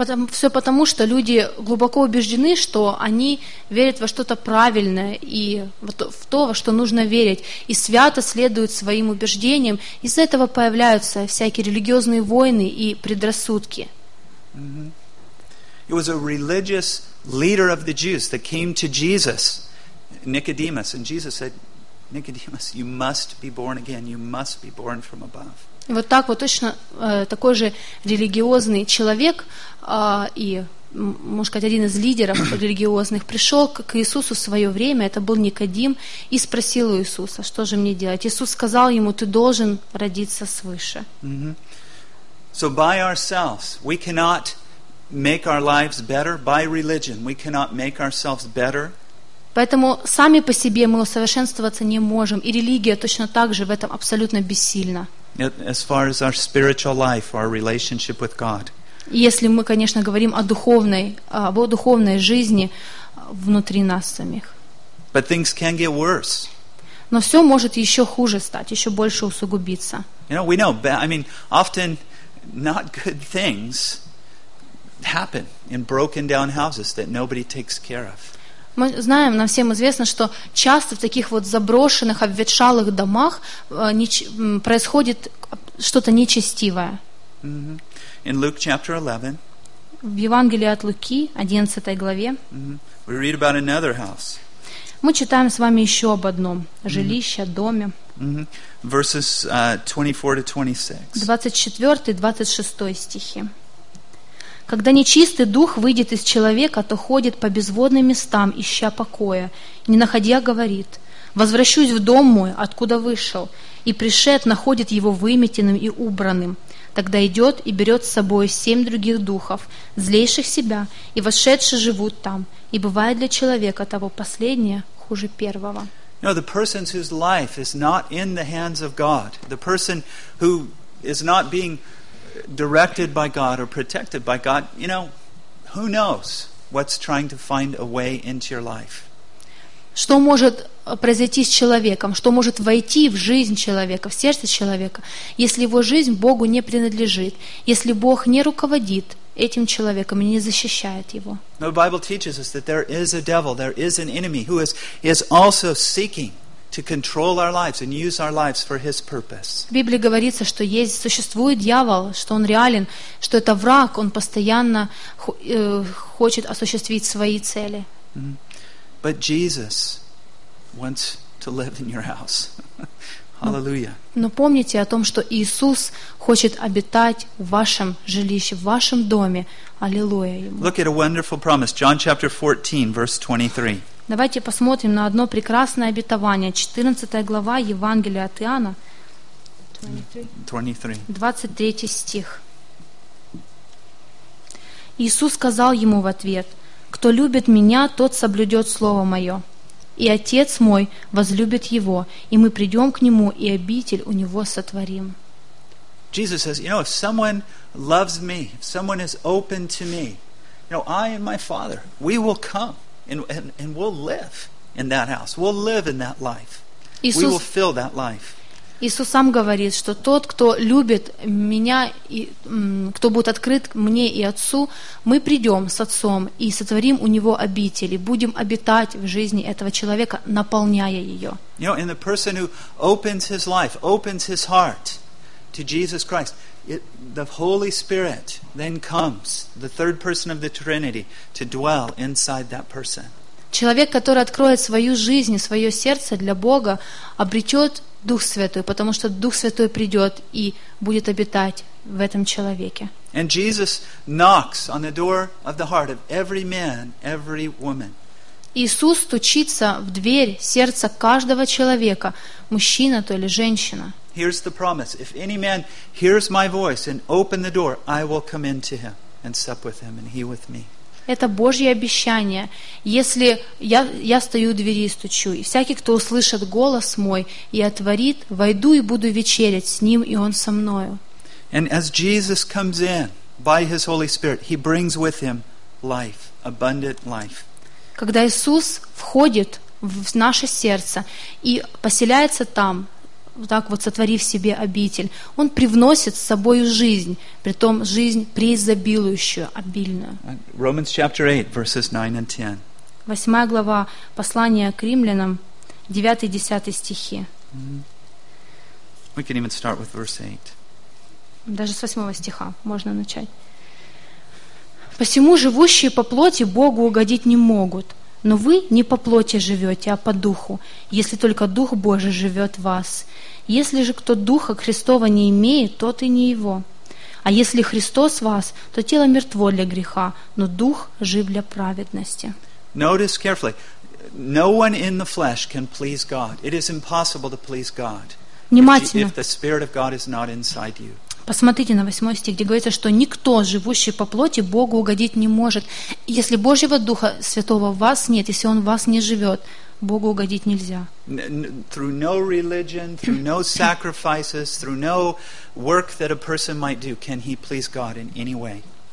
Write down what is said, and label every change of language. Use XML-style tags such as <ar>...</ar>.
<ru>Все потому, что люди глубоко убеждены, что они верят во что-то правильное и в то, во что нужно верить, и свято следуют своим убеждениям. Из-за этого появляются всякие религиозные войны и предрассудки.</ru> <en>It was a religious leader of the Jews that came to Jesus, Nicodemus, and Jesus said, Nicodemus, you must be born again, you must be born from above.</en> <ru>Вот так вот точно такой же религиозный человек и, можно сказать, один из лидеров религиозных пришел к Иисусу в свое время, это был Никодим, и спросил у Иисуса, что же мне делать. Иисус сказал ему, ты должен родиться свыше.</ru> <en>So by ourselves, we cannot make our lives better by religion. We cannot make ourselves better.</en> <ru>Поэтому сами по себе мы усовершенствоваться не можем, и религия точно так же в этом абсолютно бессильна.</ru> <en>As far as our spiritual life, our relationship with God.</en> <ru>Если мы, конечно, говорим о духовной, об духовной жизни внутри нас самих.</ru> <en>But things can get worse.</en> <ru>Но все может еще хуже стать, еще больше усугубиться.</ru> <en>You know, we know, but I mean, often not good things happen in broken down houses that nobody takes care of.</en> <ru>Мы знаем, нам всем известно, что часто в таких вот заброшенных, обветшалых домах происходит что-то нечестивое.</ru> <en>In Luke chapter 11,</en> <ru>в Евангелии от Луки, 11 главе,</ru> <en>we read about another house.</en> <ru>Мы читаем с вами еще об одном жилище, доме.</ru> <en>Verses 24-26.</en> <ru>24-26 стихи. Когда нечистый дух выйдет из человека, то ходит по безводным местам, ища покоя. Не находя, говорит, «Возвращусь в дом мой, откуда вышел». И пришед, находит его выметенным и убранным. Тогда идет и берет с собой семь других духов, злейших себя, и вошедшие живут там. И бывает для человека того последнее хуже первого.</ru> <en>No, the person whose life is not in the hands of God, the person who is not being directed by God or protected by God, you know, who knows what's trying to find a way into your life?</en> <ru>Что может произойти с человеком? Что может войти в жизнь человека, в сердце человека, если его жизнь Богу не принадлежит, если Бог не руководит этим человеком и не защищает его?</ru> <en>The Bible teaches us that there is a devil, there is an enemy who is also seeking to control our lives and use our lives for his purpose.</en> <ru>В Библии говорится, что есть существует дьявол, что он реален, что это враг, он постоянно хочет осуществить свои цели.</ru> <en>But Jesus wants to live in your house. Hallelujah.</en> <ru>Но помните о том, что Иисус хочет обитать в вашем жилище, в вашем доме. Аллилуйя ему.</ru> <en>Look at a wonderful promise, John chapter 14, verse 23.</en> <ru>Давайте посмотрим на одно прекрасное обетование. 14 глава Евангелия от Иоанна, 23 стих. Иисус сказал ему в ответ, «Кто любит Меня, тот соблюдет Слово Мое, и Отец Мой возлюбит Его, и мы придем к Нему, и обитель у Него сотворим».</ru> <en>Jesus says, you know, if someone loves Me, if someone is open to Me, you know, I and My Father, we will come. And we'll live in that house. We'll live in that life. We will fill that life.</en> <ru>Иисус сам говорит, что тот, кто любит меня, и, кто будет открыт мне и отцу, мы придем с отцом и сотворим у него обитель, и будем обитать в жизни этого человека, наполняя ее.</ru> <en>You know, and the person who opens his life, opens his heart to Jesus Christ, the Holy Spirit then comes, the third person of the Trinity, to dwell inside that person.</en> <ru>Человек, который откроет свою жизнь, свое сердце для Бога, обретет Дух Святой, потому что Дух Святой придет и будет обитать в этом человеке.</ru> <en>And Jesus knocks on the door of the heart of every man, every woman.</en> <ru>Иисус стучится в дверь сердца каждого человека, мужчина то или женщина.</ru> <en>Here's the promise. If any man hears my voice and open the door, I will come in to him and sup with him and he with me.</en> <ru>Это Божье обещание. Если я стою у двери и стучу, и всякий, кто услышит голос мой и отворит, войду и буду вечерять с ним, и он со мною.</ru> <en>And as Jesus comes in by his Holy Spirit, he brings with him life, abundant life.</en> <ru>Когда Иисус входит в наше сердце и поселяется там, так вот сотворив себе обитель, Он привносит с собою жизнь, притом жизнь преизобилующую, обильную.</ru> <en>Romans chapter 8, verses 9 and 10.</en> <ru>8 глава послания к римлянам, 9-10 стихи.</ru> <en>We can even start with verse 8.</en> <ru>Даже с 8 стиха можно начать. «Посему живущие по плоти Богу угодить не могут, но вы не по плоти живете, а по духу, если только Дух Божий живет в вас. Если же кто Духа Христова не имеет, тот и не его. А если Христос в вас, то тело мертво для греха, но Дух жив для праведности».</ru> <en>Notice carefully. No one in the flesh can please God. It is impossible to please God if the Spirit of God is not inside you.</en> <ru>Посмотрите на 8 стих, где говорится, что никто, живущий по плоти, Богу угодить не может. Если Божьего Духа Святого в вас нет, если Он в вас не живет, Богу угодить нельзя.</ru> <en>Through no religion, through no sacrifices, through no work that a person might do, can he please God in any way?</en>